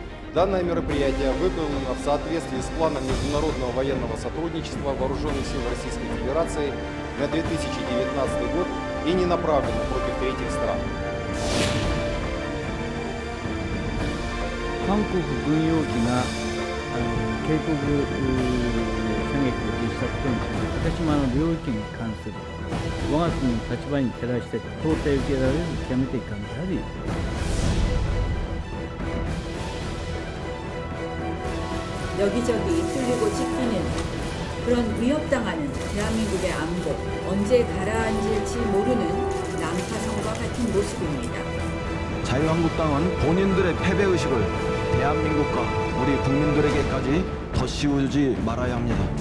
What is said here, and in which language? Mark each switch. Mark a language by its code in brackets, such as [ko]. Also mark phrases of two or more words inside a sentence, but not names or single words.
[ru] Данное мероприятие выполнено в соответствии с планом международного военного сотрудничества Вооруженных сил Российской Федерации на 2019 год и не направлено против третьих стран. [ja] 韓国軍用機が警告射撃を実施したことについて、竹島の領域に関する我が国の立場に照らして到底受けられる極めて遺憾であり、 [ko] 여기저기 뚫리고 찢기는 그런 위협당하는 대한민국의 안보, 언제 가라앉을지 모르는 난파선과 같은 모습입니다. 자유한국당은 본인들의 패배의식을 대한민국과 우리 국민들에게까지 더 씌우지 말아야 합니다.